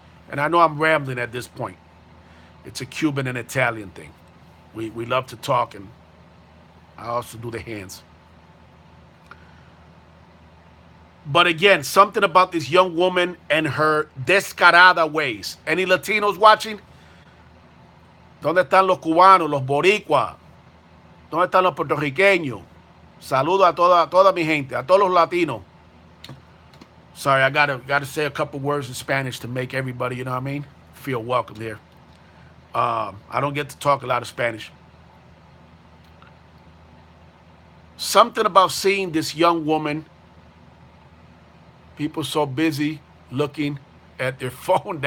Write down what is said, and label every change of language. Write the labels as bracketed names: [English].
[English] And I know I'm rambling at this point. It's a Cuban and Italian thing. We love to talk, and I also do the hands. But again, something about this young woman and her descarada ways. Any Latinos watching? [Spanish] ¿Dónde están los cubanos, los boricuas? ¿Dónde están los puertorriqueños? Saludo a toda mi gente, a todos los latinos. [English] Sorry, I gotta say a couple words in Spanish to make everybody, you know what I mean, feel welcome here. I don't get to talk a lot of Spanish. Something about seeing this young woman, people so busy looking at their phone.